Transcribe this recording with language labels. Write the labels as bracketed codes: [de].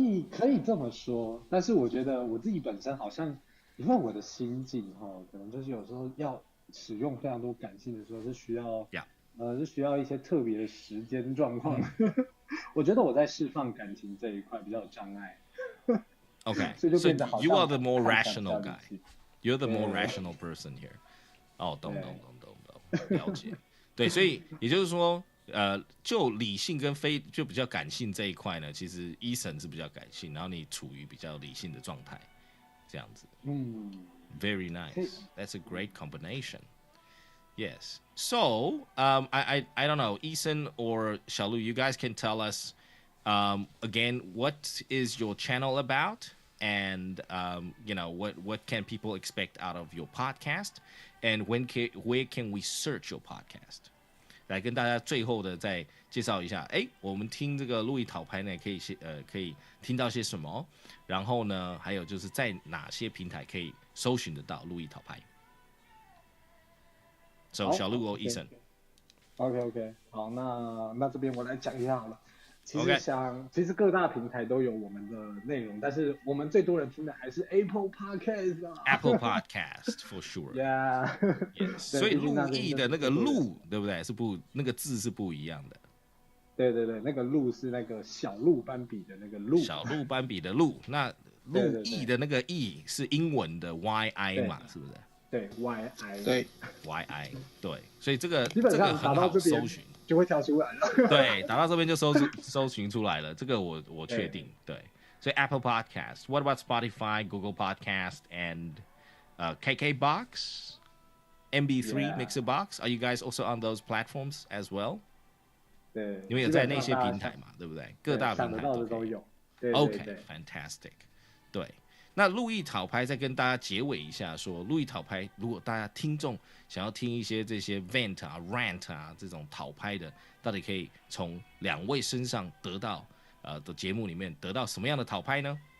[zh] 可以这么说，但是我觉得我自己本身好像，因为我的心境可能就是有时候要使用非常多感性的时候是需要，是需要一些特别的时间状况。我觉得我在释放感情这一块比较有障碍。 [en] Okay, [zh] 所以就变得 [en] you are the more [zh] 看起来 [en] rational guy. You're the more rational person here. [zh] 哦，懂，了解。对，所以也就是说，就理性跟就比较感性这一块呢，其实Eason是比较感性，然后你处于比较理性的状态，这样子。 [en] Very nice. That's a great combination. Yes. So, I don't know, Eason or Shalu, you guys can tell us again what is your channel about, and what can people expect out of your podcast, and where can we search your podcast? [zh] 来跟大家最后的再介绍一下，我们听这个路易讨拍呢，可以听到些什么，然后呢，还有就是在哪些平台可以搜寻得到路易讨拍。 [en] So 小路或 Eason。OK， [zh] 好，那这边我来讲一下好了。其实各大平台都有我们的内容，但是我们最多人听的还是 Apple Podcast 啊。 [en] Apple Podcast for sure. Yeah. Yes. [zh] 所以路易的那个路，对不对？那个字是不一样的。对，那个路是那个小鹿斑比的那个鹿。小鹿斑比的鹿，那路易的那个易是英文的 YI 嘛，是不是？对 YI，对 YI， 对，所以这个很好搜寻，就会跳出来了。对，打到这边就搜寻出来了，这个我确定。 [en] 对，所以 Apple Podcast. What about Spotify, Google Podcast, and KKBox, MB3, Mixerbox? Are you guys also on those platforms as well? [zh] 对，因为有在那些平台嘛，对不对？各大平台都有。 [en] OK, fantastic. 对。 [zh] 那路易讨拍再跟大家结尾一下说，路易讨拍如果大家听众想要听一些这些 vent 啊 rant 啊这种讨拍的，到底可以从两位身上得到的节目里面得到什么样的讨拍呢？